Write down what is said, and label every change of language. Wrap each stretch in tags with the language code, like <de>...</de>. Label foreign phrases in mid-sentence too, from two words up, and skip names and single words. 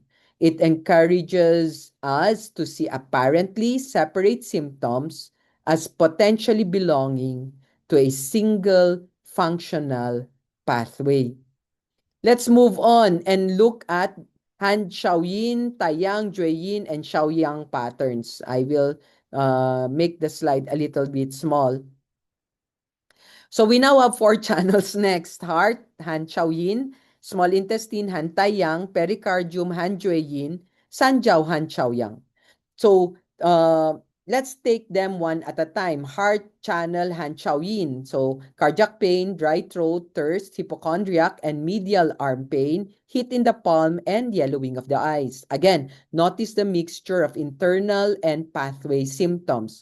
<en>It encourages us to see apparently separate symptoms as potentially belonging to a single functional pathway. Let's move on and look at Han Xiaoyin, Taiyang, Jueyin, and Xiaoyang patterns. I will make the slide a little bit small. So we now have 4 channels next: heart, Han Xiaoyin; small intestine, Han Taiyang; pericardium, Han Jueyin; Sanjiao, Han Xiaoyang. So let's take them one at a time. Heart channel, Han Xiaoyin. So cardiac pain, dry throat, thirst, hypochondriac, and medial arm pain, heat in the palm, and yellowing of the eyes. Again, notice the mixture of internal and pathway symptoms.</en>